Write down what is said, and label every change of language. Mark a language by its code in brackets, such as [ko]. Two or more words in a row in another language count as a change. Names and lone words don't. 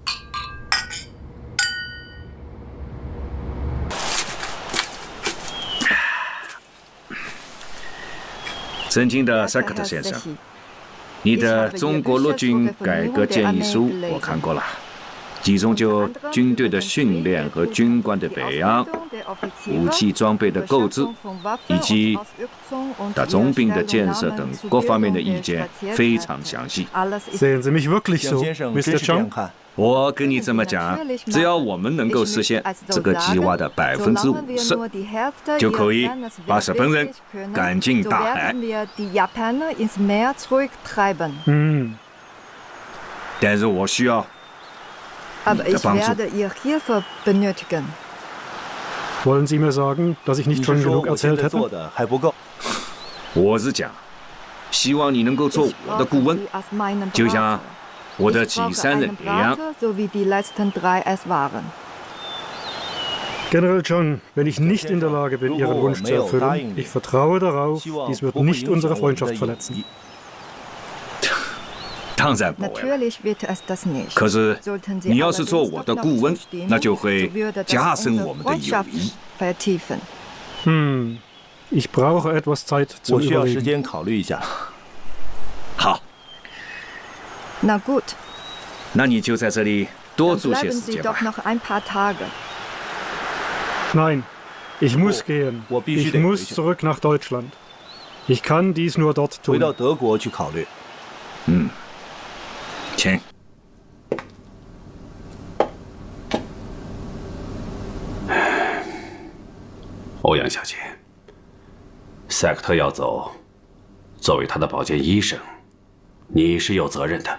[zh] 尊敬的萨克特先生，你的中国陆军改革建议书我看过了，其中就军队的训练和军官的培养、武器装备的购置，以及打总兵的建设等各方面的意见非常详细。 [de] Sehen Sie mich wirklich so, Mr. Chang？ [zh] 我跟你这么讲，只要我们能够实现这个计划的50%，就可以把日本人赶进大海。但是我需要你的帮助。 [de] Wollen Sie mir sagen, dass ich nicht schon genug erzählt hätte？ [zh] 我是讲，希望你能够做我的顾问，就像我的其3人一样。 [de] General John, wenn ich nicht in der Lage bin, Ihren Wunsch zu erfüllen, ich vertraue darauf, dies wird nicht unsere Freundschaft verletzen. [zh] 当然不会。可是你要是做我的顾问，那就会加深我们的友谊。 [de] Ich brauche etwas Zeit zu überlegen. [zh] 我需要时间考虑一下。好。 [de] Na gut. [zh] 那你就在这里多住些时间吧。 [de] Nein, ich muss gehen. Ich muss zurück nach Deutschland. Ich kann dies nur dort tun. [zh] 回到德国去考虑。请。欧阳小姐，塞克特要走，作为他的保健医生，你是有责任的。